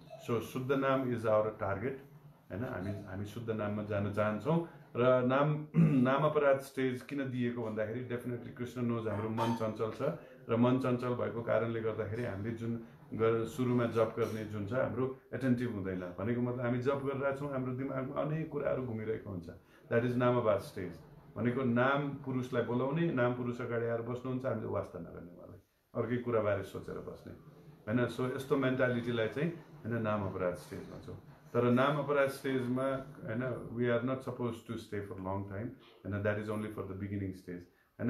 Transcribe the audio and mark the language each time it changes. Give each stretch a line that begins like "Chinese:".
English: So शुद्ध नाम is our target हैन।
Nepali: हामी शुद्ध नाममा जान चाहन्छौँ र नाम अपराध स्टेज किन दिएको भन्दाखेरि डेफिनेटली कृष्ण नोज हाम्रो मन चञ्चल छ र मन चञ्चल भएको कारणले गर्दाखेरि हामीले जुन सुरुमा जप गर्ने जुन छ हाम्रो एटेन्टिभ हुँदैन। भनेको मतलब हामी जप गरिरहेको छौँ, हाम्रो दिमागमा अनेक कुराहरू घुमिरहेको हुन्छ,
English: That is नामाभास stage.
Nepali: भनेको नाम पुरुषलाई बोलाउने, नाम पुरुष अगाडि आएर बस्नुहुन्छ, हामीले वास्ता नगर्ने, उहाँलाई अर्कै कुराबारे सोचेर बस्ने हैन। सो यस्तो मेन्टालिटीलाई चाहिँ हैन नाम अपराध स्टेज भन्छौँ। तर नाम अपराध स्टेजमा हैन
English: We are not suppose to stay for long time हैन, that is only for the beginning stage हैन।